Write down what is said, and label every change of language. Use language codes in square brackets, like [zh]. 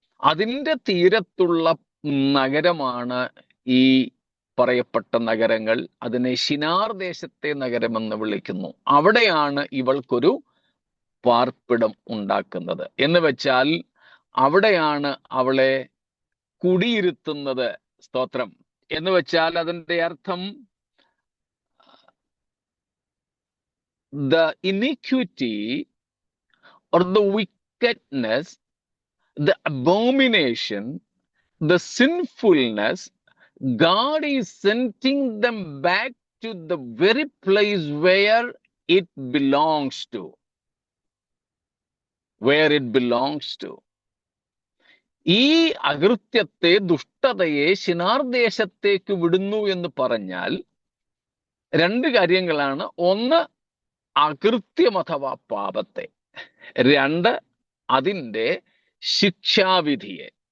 [ml] അതിൻ്റെ തീരത്തുള്ള നഗരമാണ് ഈ പറയപ്പെട്ട നഗരങ്ങൾ. അതിനെ ശിനാർ ദേശത്തെ നഗരമെന്ന് വിളിക്കുന്നു. അവിടെയാണ് ഇവൾക്കൊരു പാർപ്പിടം ഉണ്ടാക്കുന്നത്. എന്ന് വെച്ചാൽ അവിടെയാണ് അവളെ കുടിയിരുത്തുന്നത്. സ്തോത്രം. എന്ന് വെച്ചാൽ അതിൻ്റെ അർത്ഥം [en] the iniquity or the wickedness, the abomination, the sinfulness, God is sending them back to the very place where it belongs to. Where it belongs to. [ml] ഈ അകൃത്യത്തെ, ദുഷ്ടതയെ ശിനാർ ദേശത്തേക്ക് വിടുന്നു എന്ന് പറഞ്ഞാൽ രണ്ട് കാര്യങ്ങളാണ്. ഒന്ന്, അകൃത്യം അഥവാ പാപത്തെ. രണ്ട്, അതിൻ്റെ ശിക്ഷാവിധിയെ.